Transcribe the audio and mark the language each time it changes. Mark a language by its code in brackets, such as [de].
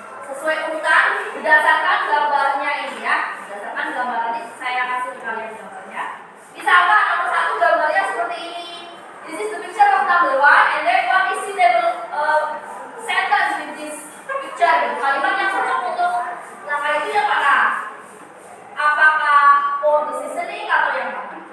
[id] Sesuai urutan berdasarkan gambarnya ini ya. Berdasarkan gambar ini saya kasih ke kalian gambarnya. Misalkan nomor 1 gambarnya seperti ini. [en] This is the picture of number 1 and then what is suitable sentence with this picture. [id] Kalimat yang cocok untuk langkah itu yang mana? Apakah [en] for the seasoning [id] atau yang mana?